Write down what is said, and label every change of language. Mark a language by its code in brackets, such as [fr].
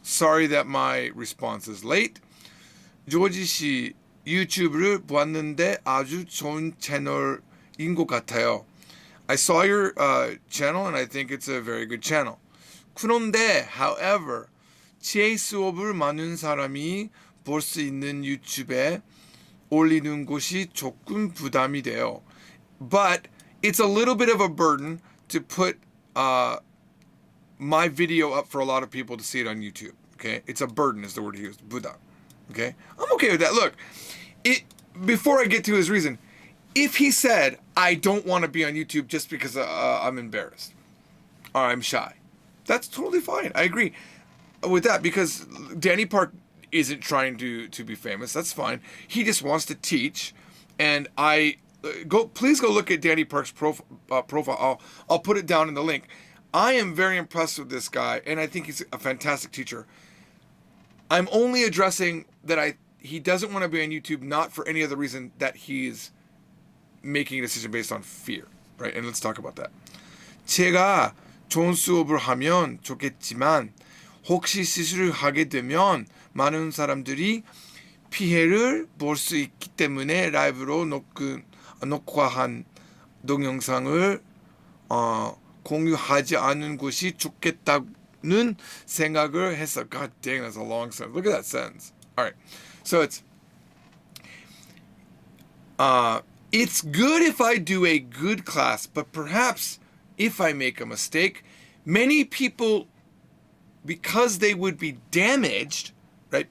[en] Sorry that my response is late. [ko] 조지 씨 유튜브를 보았는데 아주 좋은 채널인 것 같아요. [en] I saw your channel and I think it's a very good channel. [ko] 그런데, however, 지혜 수업을 많은 사람이 볼 수 있는 유튜브에 올리는 것이 조금 부담이 돼요. [en] But it's a little bit of a burden to put my video up for a lot of people to see it on YouTube. Okay, it's a burden is the word he used. Buddha. Okay, I'm okay with that. Look, before I get to his reason, if he said I don't want to be on YouTube just because I'm embarrassed or I'm shy, that's totally fine. I agree. with that, because Danny Park isn't trying to be famous. That's fine. He just wants to teach, and please go look at Danny Park's profile. I'll put it down in the link. I am very impressed with this guy, and I think he's a fantastic teacher. I'm only addressing that he doesn't want to be on YouTube, not for any other reason that he's making a decision based on fear, right? And let's talk about that. [ko] 제가 좋은 수업을 하면 좋겠지만 혹시 실수를 하게 되면 많은 사람들이 피해를 볼 수 있기 때문에 라이브로 녹화한 동영상을 공유하지 않는 것이 좋겠다는 생각을 했어. [en] God dang, that's a long sentence. Look at that sentence. All right, so it's good if I do a good class, but perhaps if I make a mistake, many people, because they would be damaged, right?